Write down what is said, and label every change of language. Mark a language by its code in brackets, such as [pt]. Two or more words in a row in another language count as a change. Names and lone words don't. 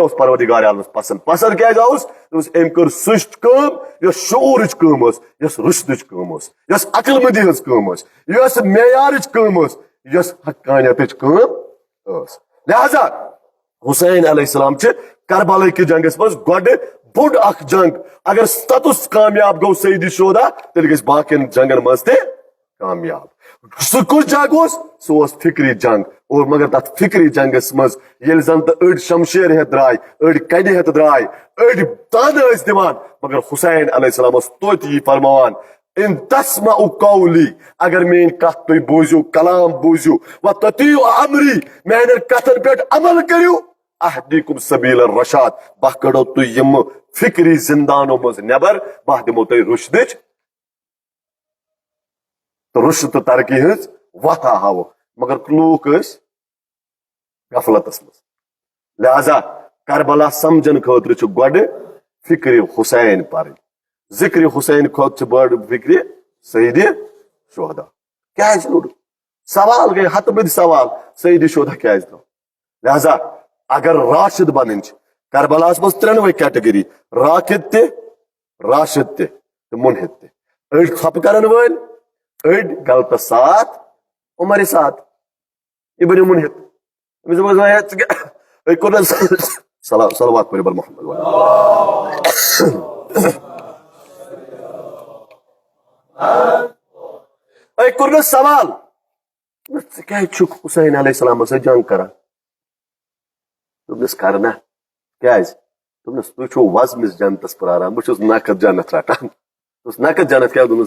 [ks] پروردگار عالمس پسند پسند کیا ام کر سش کم شعورچ کم یس رشدچ کم یس عقل مندی ہز کم یس معیارچ کم یس حقانیتچ کم لہذا حسین علیہ السلام کربلا کہ جنگس مز گۄڈٕ بوٚڑ اکھ جنگ اگر ستس کامیاب گو سیدی شودا تیل گژھِ باقین جنگن مز تہِ کامیاب سہ کس جنگ سہ فکری جنگ اور مگر تک فکری جنگس مز یل زن تو اڑ شمشیر ہتھ درائے اڑ کنہ ہتھ درائے اڑ تانہ ٲسۍ دِوان مگر حسین علیہ السلام توتہِ یی فرماوان [ar] ان تسمعوا قولی [ks] اگر میٲنۍ کتھ تُہۍ بوٗزِو کلام بوٗزِو [ar] و تطیعوا امری [ks] میانٮ۪ن کتھن پٮ۪ٹھ عمل کٔرِو [ar] اہدیکم سبیل الرشاد [ks] بہ کڑو تُہۍ یِم فکری زندانو مز نٮ۪بر بہ دِمو تۄہہِ رُشدٕچ تو رشد تو ترقی ہز وتھ ہاو مگر لوک غفلتس مز لہذا کربلا سمجھن خاطر گۄڈٕ فکر حسین پرن ذکر حسین کھۄتہٕ بڑ فکر سید شہدا کیازِ لوٚڑ سوال گٔے ہتہٕ بٔدۍ سوال سید شہدا کیازِ درٛاو لہذا اگر راشد بنٕنۍ چھِ کربلاہس منٛز ترٛٮ۪نوَے کیٹگری راکد تہِ راشد تہِ تہٕ منحد تہِ أڑۍ ژھۄپہٕ کرن وٲلۍ أڑۍ غلطس ساتھ عمر ساتھ یہ بنیو منحد صلوات پٔرِو بر محمد کوٚرنس سوال ژٕ کیازِ چھُکھ حسین علیہ السلام سۭتۍ جنگ کران دوٚپنس کرنا کیازِ دوٚپنس تُہۍ چھِو وزمِس جنتس پراران بہٕ چھُس نقد جنت رٹان دوٚپُس نقد جنت کیٛاہ دوٚپنس